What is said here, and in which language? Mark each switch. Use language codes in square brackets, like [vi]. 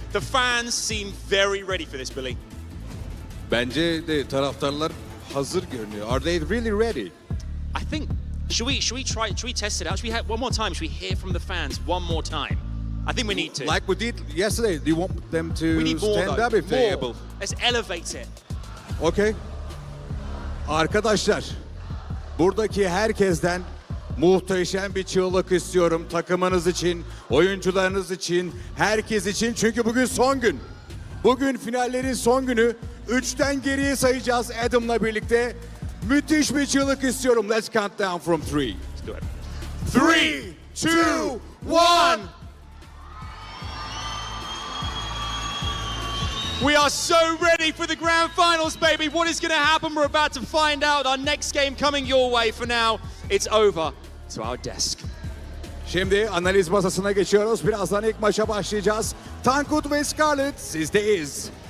[en] The fans seem very ready for this, Billy. [tr] Bence de taraftarlar hazır görünüyor. [en] Are they really ready? I think should we test it out? Should we have one more time? Should we hear from the fans one more time? I think we need to. Like we did yesterday. Do you want them to we need more, stand though. up if they're More. able? Let's elevate it. Okay. [tr] Arkadaşlar, buradaki herkesten muhteşem bir çığlık istiyorum takımınız için, oyuncularınız için, herkes için. Çünkü bugün son gün. Bugün finallerin son günü. 3'ten geriye sayacağız Adam'la birlikte. Müthiş bir çığlık istiyorum. [en] Let's count down from 3. Let's do it. 3, 2, 1. We are so ready for the grand finals, baby. What is going to happen? We're about to find out. Our next game coming your way. For now, it's over to our desk. [tr] Şimdi analiz masasına geçiyoruz. Birazdan ilk maça başlayacağız. Tankut ve Scarlett sizdeyiz.